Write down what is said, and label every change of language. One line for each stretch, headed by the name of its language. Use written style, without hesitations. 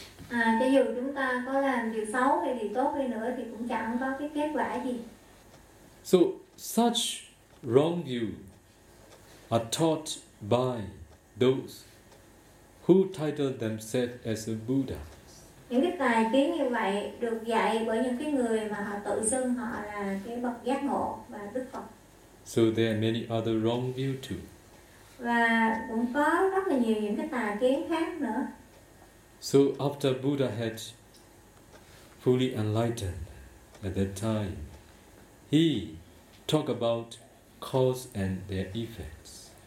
Vietnamese: Cho dù chúng ta có làm điều xấu hay điều tốt đi nữa thì cũng chẳng có cái kết quả gì.
English: So such wrong view are taught by those who title themselves as a Buddha.
Vietnamese: Những cái tà kiến như vậy được dạy bởi những cái người mà họ tự xưng họ là cái bậc giác ngộ và Đức Phật.
English: So there are many other wrong views too.
Vietnamese: Và cũng có rất là nhiều những cái tà kiến khác nữa.
English: So after Buddha had fully enlightened at that time, he talked about cause and their effects.